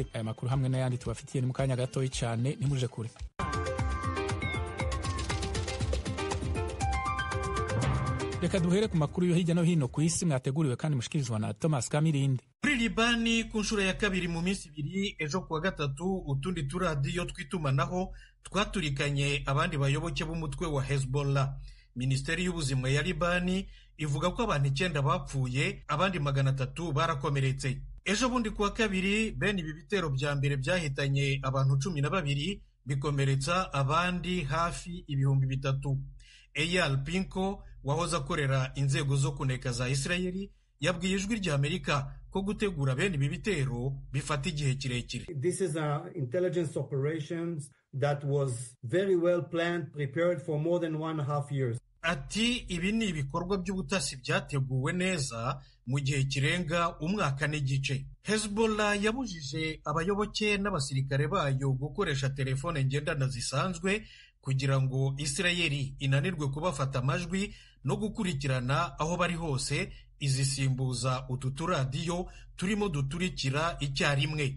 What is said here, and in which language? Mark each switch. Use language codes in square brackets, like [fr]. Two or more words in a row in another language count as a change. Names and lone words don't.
[rn] Aya makuru hamwe n'ayandi tubafitiye ni mu kanya gatoyi cane, ntimuje kure. [rw] Reka duhere ku makuru yo hirya no hino ku isi mwateguriwe kandi mushikirizwa na Thomas Kamirindi. Muri Libani ku nshuro ya kabiri mu minsi ibiri, ejo kuwa gatatu utundi turadiyo twitumanaho twaturikanye abandi bayoboke b'umutwe wa Hezbollah. Minisiteri y'ubuzima ya Libani ivuga ko abantu 9 bapfuye, abandi 300 barakomeretse. Ejo bundi kuwa kabiri bene ibi bitero bya mbere byahitanye abantu 12 bikomeretsa abandi hafi 3,000. Eyal Pinko wahoze akorera inzego zo kuneka za Isirayeli yabwiye ijwi rya Amerika ko gutegura bene ibi bitero bifata igihe kirekire. [en] This is an intelligence operations that was very well planned, prepared for more than 1.5 years. [rw] Ati ibi ni ibikorwa by'ubutasi byateguwe neza mu gihe kirenga umwaka n'igice. Hezbollah yabujije abayoboke n'abasirikare bayo gukoresha telefone ngendanwa zisanzwe kugira ngo Isirayeli inanirwe kubafata amajwi no gukurikirana aho bari hose, izisimbuza utu turadiyo turimo duturikira icyarimwe.